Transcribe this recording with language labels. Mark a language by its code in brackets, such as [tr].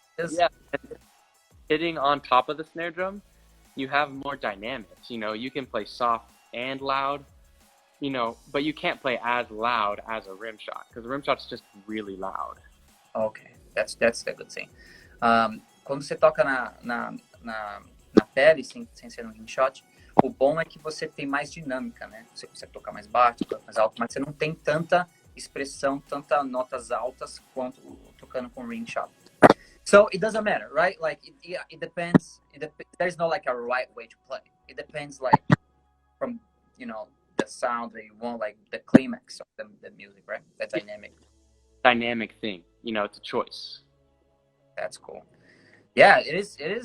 [en] Yeah, hitting on top of the snare drum, you have more dynamics. You can play soft and loud. But you can't play as loud as a rim shot because a rim shot's just really loud. Okay, that's the good thing. [pt] Quando você toca na pele, sem ser um ring shot, o bom é que você tem mais dinâmica, né? Você consegue tocar mais baixo, tocar mais alto, mas você não tem tanta expressão, tantas notas altas quanto tocando com ring shot. [en] So it doesn't matter, right? Like it depends. There's no like a right way to play. It depends, like, from the sound that you want, like the climax of the music, right? The dynamic thing. It's a choice. That's cool. Yeah, it is.